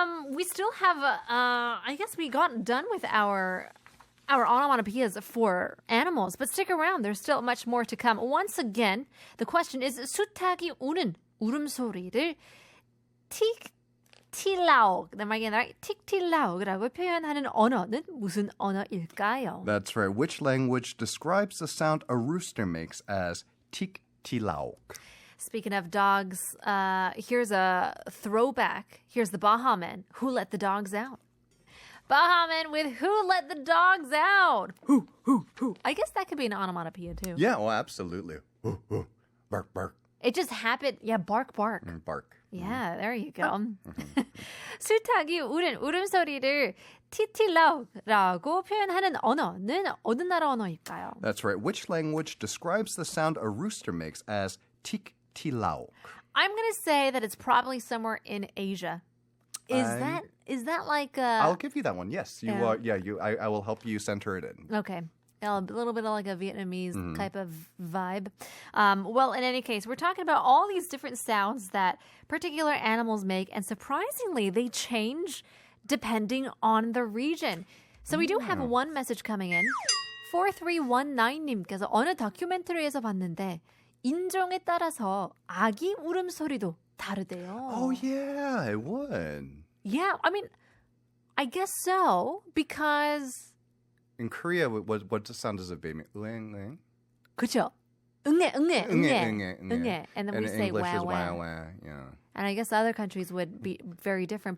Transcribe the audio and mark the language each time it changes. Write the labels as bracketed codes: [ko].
[en] We still have, I guess we got done with our onomatopoeias for animals, but stick around. There's still much more to come. Once again, the question is [ko] 수탉이 우는 울음소리를 틱틸라옥, [en] am I getting that right? [ko] 틱틸라옥이라고 표현하는 언어는 무슨 언어일까요? [en] That's right. Which language describes the sound a rooster makes as 틱틸라옥? Speaking of dogs, here's a throwback. Here's the Bahaman. Who let the dogs out? Bahaman with Who Let the Dogs Out? Who? I guess that could be an onomatopoeia too. Yeah, well, absolutely. Bark, bark. It just happened. Yeah, bark, bark. Bark. Yeah, there you go. [ko] 수탉이 우는 울음소리를 티틸라우라고 표현하는 언어는 어느 나라 언어일까요? [en] That's right. Which language describes the sound a rooster makes as 틱틸라옥? I'm going to say that it's probably somewhere in Asia. Is that like a... I'll give you that one. Yes, you are. Yeah, I will help you center it in. Okay. A little bit of like a Vietnamese type of vibe. Well, in any case, we're talking about all these different sounds that particular animals make, and surprisingly, they change depending on the region. So we do have one message coming in. [ko] 4319님께서 어느 다큐멘터리에서 봤는데 인종에 따라서 아기 울음소리도 다르대요. [en] Oh, yeah, it would. Yeah, I mean, I guess so, because... In Korea, what sound does a baby? Ueng. [ko] 그쵸? 응애. [en] And then we in say English wow, is wow. wow. Yeah. And I guess other countries would be very different.